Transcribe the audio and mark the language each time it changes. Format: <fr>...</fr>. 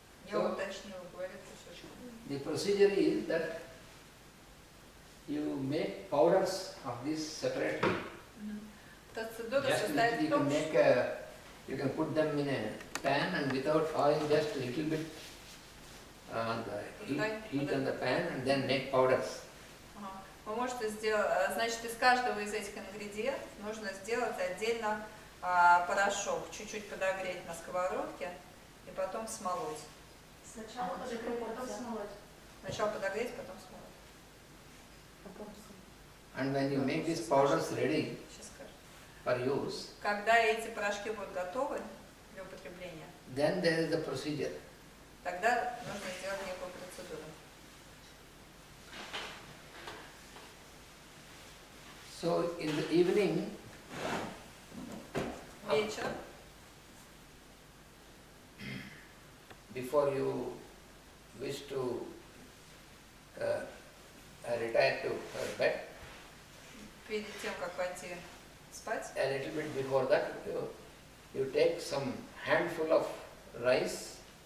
<ru>Я уточнила, говорит кусочком.</ru> <en>The procedure is that you make powders of this separately.</en> <ru>Процедура</ru> <en>Just</en> <ru>состоит в том,</ru> <en>you can put them in a pan and without oil, just a little bit on the heat on the pan and then make powders.</en> <ru>Вы можете сделать, значит, из каждого из этих ингредиентов нужно сделать отдельно порошок, чуть-чуть подогреть на сковородке и потом смолоть. Сначала подогреть, потом смолоть. Сначала подогреть, потом смолоть.</ru> <en>And when you make these powders ready for use,</en> <ru>когда эти порошки будут готовы для употребления,</ru> <en>then there is the procedure.</en> <ru>Тогда нужно сделать некую процедуру.</ru> <en>So in the evening,</en> <ru>вечер,</ru> <en>before you wish to retire to bed,</en> <ru>перед тем, как пойти спать,</ru> <en>a little bit before that, you take some handful of rice.</en>